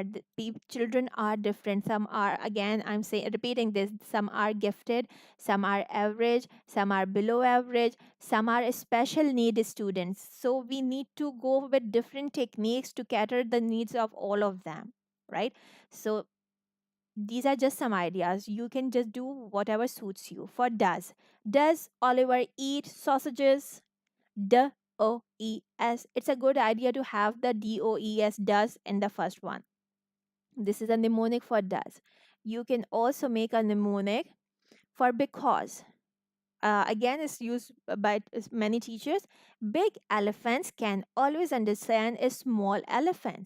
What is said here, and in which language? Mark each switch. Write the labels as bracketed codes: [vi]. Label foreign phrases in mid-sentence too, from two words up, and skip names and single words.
[en] Children are different. Some are, again, I'm saying, repeating this, some are gifted, some are average, some are below average, some are special need students. So we need to go with different techniques to cater the needs of all of them, right? So these are just some ideas. You can just do whatever suits you. For does Oliver eat sausages? D-O-E-S. It's a good idea to have the D-O-E-S, does, in the first one. This is a mnemonic for does. You can also make a mnemonic for because. Again, is used by many teachers. Big elephants can always understand a small elephants.